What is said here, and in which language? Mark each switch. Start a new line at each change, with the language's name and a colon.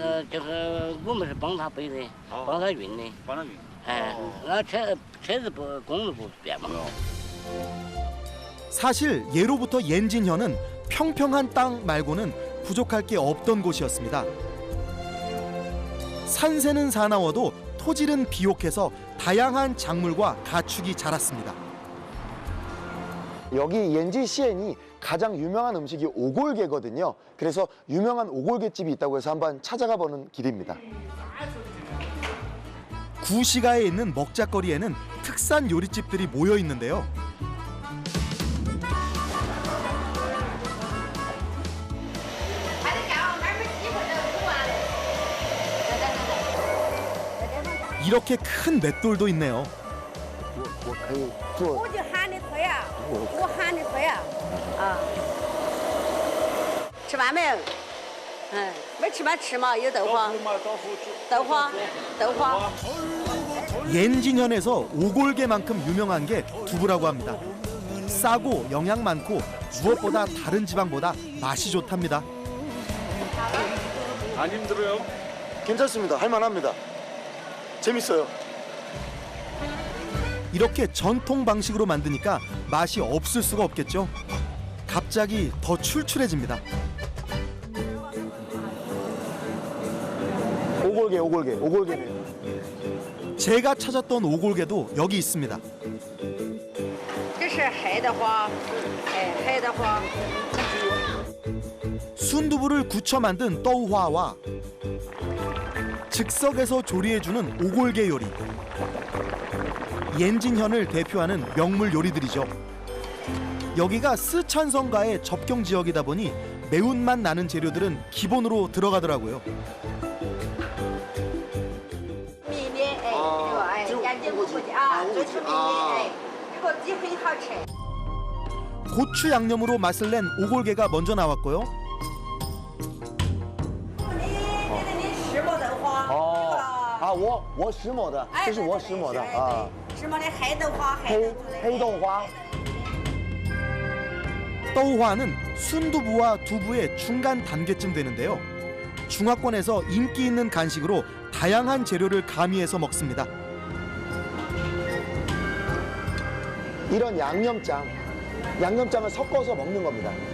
Chinese: 就是我们是帮他背的，帮他运的。帮他运。哎，那车子不公路不便嘛。
Korean: 사실 예로부터 옌진현은 평평한 땅 말고는 부족할 게 없던 곳이었습니다. 산새는 사나워도 토질은 비옥해서 다양한 작물과 가축이 자랐습니다. 여기 옌진시엔이 가장 유명한 음식이 오골개거든요. 그래서 유명한 오골개집이 있다고 해서 한번 찾아가 보는 길입니다. 구시가에 있는 먹자거리에는 특산 요리집들이 모여 있는데요. 이렇게 큰 맷돌도 있네요.
Chinese: 我可以做我就喊你喝呀，我喊你喝呀，啊！吃饭没？没吃饭吃嘛，有豆花，豆花，豆花。
Korean: 옌진현에서 오골개만큼 유명한 게 두부라고 합니다. 싸고 영양 많고 무엇보다 다른 지방보다 맛이 좋답니다. 안 힘들어요? 괜찮습니다. 할만합니다. 재밌어요. 이렇게 전통 방식으로 만드니까 맛이 없을 수가 없겠죠. 갑자기 더 출출해집니다. 오골개네요. 제가 찾았던 오골개도 여기 있습니다.
Chinese: 这是黑的花，黑的花。
Korean: 순두부를 굳혀 만든 떠우화와 즉석에서 조리해주는 오골개 요리. 옌진현을 대표하는 명물 요리들이죠. 여기가 스촨성과의 접경 지역이다 보니 매운맛 나는 재료들은 기본으로 들어가더라고요.
Chinese: 米面，眼睛不不啊，最出名的，这个鸡很好吃。
Korean: 고추 양념으로 맛을 낸 오골개가 먼저 나왔고요.
Chinese: 你石磨豆花，我石磨的，这是我石磨的啊。石磨的黑豆花，黑豆花。
Korean: 떠우화는 순두부와 두부의 중간 단계쯤 되는데요. 중화권에서 인기 있는 간식으로 다양한 재료를 가미해서 먹습니다. 이런 양념장을 섞어서 먹는 겁니다.